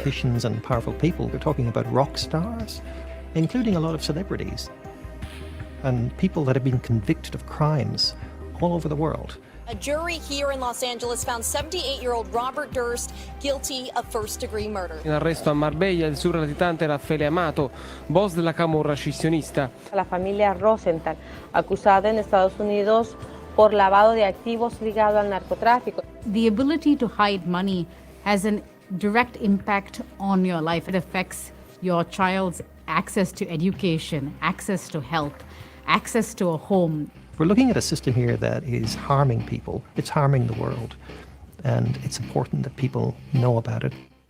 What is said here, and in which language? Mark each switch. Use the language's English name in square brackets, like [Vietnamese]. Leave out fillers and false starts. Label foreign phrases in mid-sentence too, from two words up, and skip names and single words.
[English] politicians and powerful people. We're talking about rock stars, including a lot of celebrities, and people that have been convicted of crimes all over the world. A jury here in Los Angeles found 78-year-old Robert Durst guilty of first-degree murder. [Italian] In arresto a Marbella il surlatitante Raffaele Amato, boss della camorra scissionista. [Spanish] La familia Rosenthal, acusada en Estados Unidos por lavado de activos ligado al narcotráfico. [English] The ability to hide money has a direct impact on your life. It affects your child's access to education, access to health, access to a home. We're looking at a system here that is harming people. It's harming the world. And it's important that people know about it.